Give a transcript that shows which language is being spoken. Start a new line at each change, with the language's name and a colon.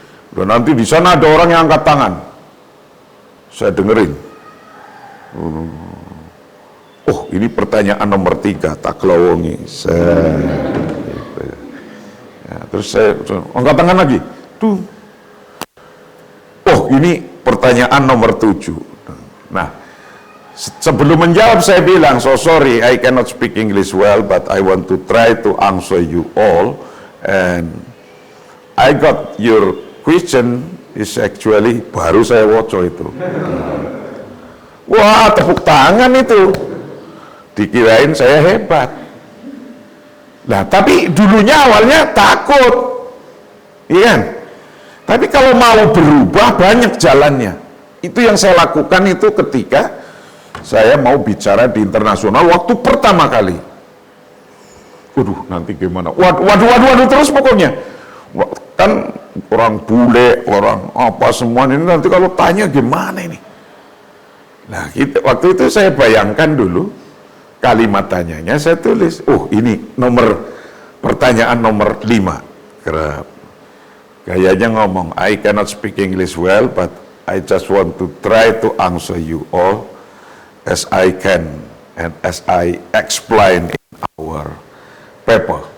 Indonesian: Dan nanti di sana ada orang yang angkat tangan. Saya dengerin. Oh, ini pertanyaan nomor 3,
Javanese: tak kelowongi.
Indonesian: Ya, terus saya angkat tangan lagi. Tuh. Oh, ini pertanyaan nomor 7. Nah, sebelum menjawab saya bilang,
English: so sorry, I cannot speak English well, but I want to try to answer you all. And I got your question is actually,
Indonesian: baru saya woco itu. Wah, tepuk tangan itu. Dikirain saya hebat. Nah, tapi dulunya awalnya takut. Iya kan? Tapi kalau mau berubah banyak jalannya. Itu yang saya lakukan itu ketika saya mau bicara di internasional waktu pertama kali. Waduh, nanti gimana? Waduh terus pokoknya. Kan orang bule, orang apa semua ini nanti kalau tanya gimana ini? Nah, waktu itu saya bayangkan dulu kalimat tanyanya, saya tulis. Oh, ini pertanyaan nomor 5. Kerap. Gayanya ngomong,
English: I cannot speak English well, but I just want to try to answer you all as I can and as I explain in our paper.